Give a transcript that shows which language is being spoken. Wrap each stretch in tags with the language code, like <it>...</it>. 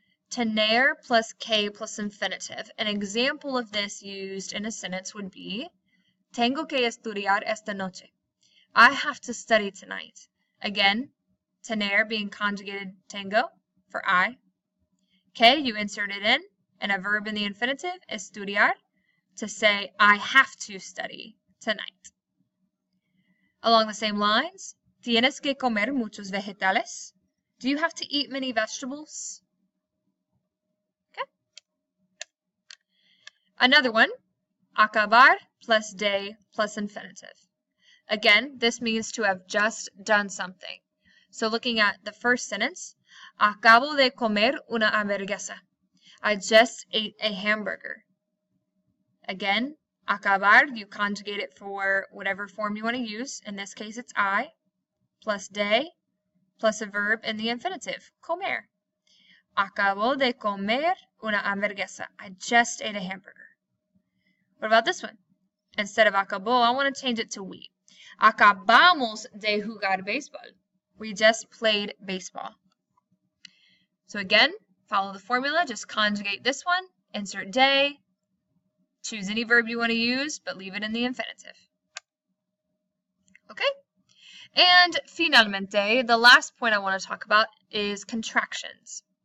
<en>Tener plus que plus infinitive. An example of this used in a sentence would be,</en> <es>tengo que estudiar esta noche.</es> <en>I have to study tonight. Again, tener being conjugated tengo for I. Que, you insert it in, and a verb in the infinitive, estudiar, to say I have to study tonight. Along the same lines,</en> <es>tienes que comer muchos vegetales.</es> <en>Do you have to eat many vegetables? Okay. Another one, acabar plus de plus infinitive. Again, this means to have just done something. So looking at the first sentence,</en> <es>acabo de comer una hamburguesa.</es> <en>I just ate a hamburger. Again, acabar, you conjugate it for whatever form you want to use. In this case, it's I, plus de, plus a verb in the infinitive, comer.</en> <es>Acabo de comer una hamburguesa.</es> <en>I just ate a hamburger. What about this one? Instead of acabó, I want to change it to we.</en> <es>Acabamos de jugar béisbol.</es> <en>We just played baseball. So again, follow the formula, just conjugate this one, insert de, choose any verb you want to use, but leave it in the infinitive. Okay? And finalmente, the last point I want to talk about is contractions.</en>